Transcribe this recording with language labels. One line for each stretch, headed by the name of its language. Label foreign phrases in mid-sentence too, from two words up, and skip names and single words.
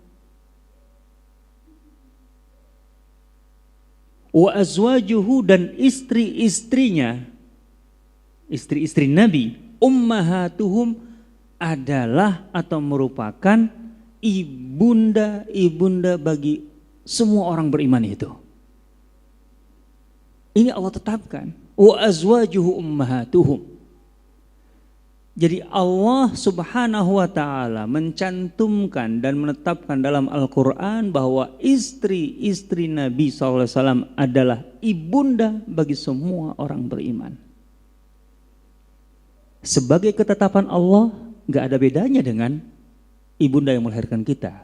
Arabic: وأزواجه,
Indonesian: dan istri-istrinya, istri-istri Nabi, ummahatuhum, adalah atau merupakan ibunda bagi semua orang beriman itu. Ini Allah tetapkan.
Arabic: وأزواجه أمهاتهم.
Indonesian: Jadi Allah
Arabic: سبحانه وتعالى
Indonesian: mencantumkan dan menetapkan dalam Al-Qur'an bahwa istri-istri Nabi SAW adalah ibunda bagi semua orang beriman. Sebagai ketetapan Allah, gak ada bedanya dengan ibunda yang melahirkan kita.